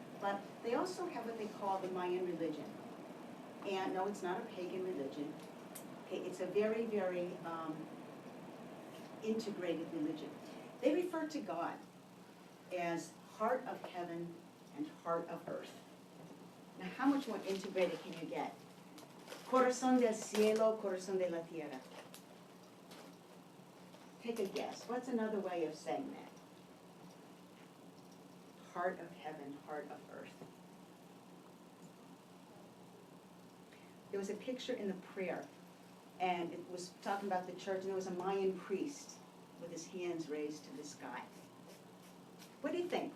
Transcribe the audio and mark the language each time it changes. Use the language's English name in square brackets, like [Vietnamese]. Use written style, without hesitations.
[English] But they also have what they call the Mayan religion. And no, it's not a pagan religion. Okay, it's a very, very integrated religion. They refer to God as heart of heaven and heart of earth. Now, how much more integrated can you get? [Spanish] Corazón del cielo, corazón de la tierra. [English] Take a guess. What's another way of saying that? Heart of heaven, heart of earth. There was a picture in the prayer, and it was talking about the church, and there was a Mayan priest with his hands raised to the sky. What do you think?